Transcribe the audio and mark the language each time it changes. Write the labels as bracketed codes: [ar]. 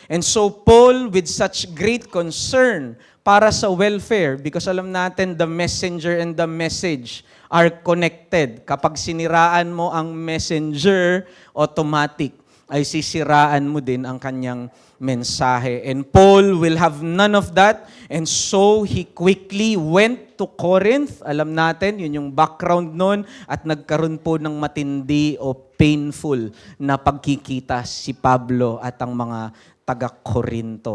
[en] And so Paul, with such great concern [tl] para sa [en] welfare, because [tl] alam natin [en] the messenger and the message are connected. [tl] Kapag siniraan mo ang messenger, automatic ay sisiraan mo din ang kanyang mensahe. [en] And Paul will have none of that. And so he quickly went to Corinth. [tl] Alam natin, yun yung background nun. At nagkaroon po ng matindi o painful na pagkikita si Pablo at ang mga taga-Corinto.